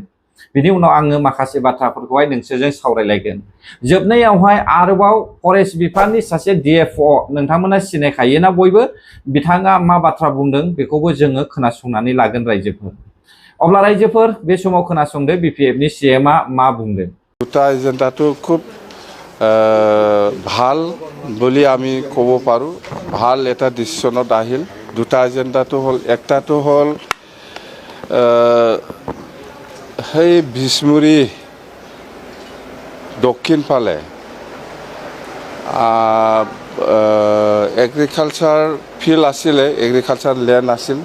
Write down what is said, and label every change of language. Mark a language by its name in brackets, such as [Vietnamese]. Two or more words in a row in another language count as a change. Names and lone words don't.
[Bodo] बिनि उनाव आङो माखासे बाथ्राफोरखौहाय नोंसोरजों सावरायलायगोन। जोबनायावहाय आरोबाव फरेस्ट बिफाननि सासे डिएफअ नोंथांमोना सिनायखायोना बयबो, बिथाङा मा बाथ्रा बुंदों बेखौबो जोङो खोनासंनानै लागोन रायजोफोर। अब्ला रायजोफोर बे समाव खोनासंदो बिपिएफनि सिएमआ मा बुंदों। [Assamese] দুটা এজেণ্ডাটো খুব ভাল বুলি আমি ক'ব পাৰোঁ। ভাল এটা ডিচিশ্যনত আহিল। দুটা এজেণ্ডাটো হ'ল, একটাটো হ'ল সেই বিষ্মুৰী দক্ষিণ ফালে [English] agriculture field [Assamese] আছিলে, [English] agriculture land [Assamese] আছিল।